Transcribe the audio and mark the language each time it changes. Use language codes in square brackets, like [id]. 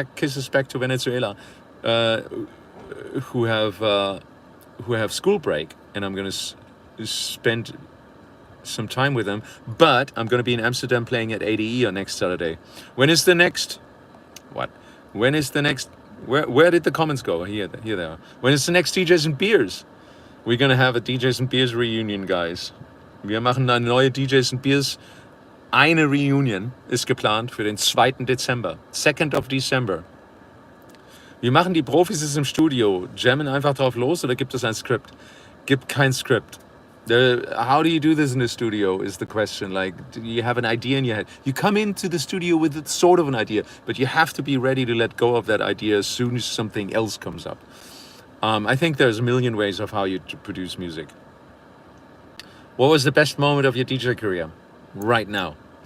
[en] Kisses back to Venezuela, who have school break, and I'm gonna spend some time with them. But I'm gonna be in Amsterdam playing at ADE on next Saturday. When is the next? What? When is the next? Where did the comments go? Here they are. When is the next DJs and Beers? We're gonna have a DJs and Beers reunion, guys. [de] Wir machen eine neue DJs and Beers. Eine Reunion ist geplant für den 2. Dezember. [en] 2nd of December. [de] Wir machen die Profis ist im Studio. Jammen einfach drauf los, oder gibt es ein Skript? Gibt kein Skript. [en] How do you do this in the studio is the question. Like, do you have an idea in your head? You come into the studio with sort of an idea, but you have to be ready to let go of that idea as soon as something else comes up. I think there's a million ways of how you produce music. What was the best moment of your DJ career? Right now.